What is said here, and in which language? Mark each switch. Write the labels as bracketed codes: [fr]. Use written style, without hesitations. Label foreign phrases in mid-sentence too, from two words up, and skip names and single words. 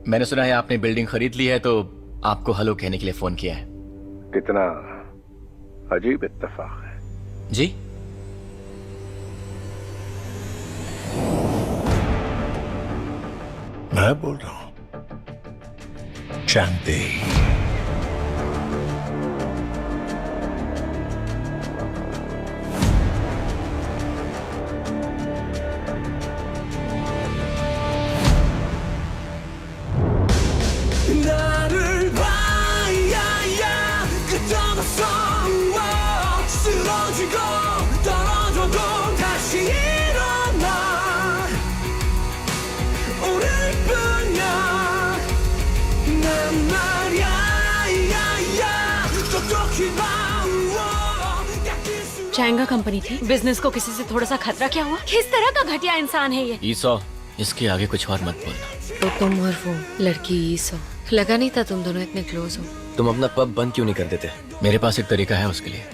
[hi] मैंने सुना है आपने बिल्डिंग खरीद ली है, तो आपको हेलो कहने के लिए फोन किया है। कितना अजीब इत्तेफाक है। जी, मैं बोल रहा हूं शांति। [ko] 나를 봐야 그저도 쓰러지고 떨어져도 다시 일어나 오늘뿐이야 난 말야 똑똑히 봐 [hi] चाइंगा कंपनी थी, बिजनेस को किसी से थोड़ा सा खतरा क्या हुआ? किस तरह का घटिया इंसान है ये? ईसो, इसके आगे कुछ और मत बोलना। तो तुम और वो लड़की ईसो, लगा नहीं था तुम दोनों इतने क्लोज हो। तुम अपना पब बंद क्यों नहीं कर देते? मेरे पास एक तरीका है उसके लिए।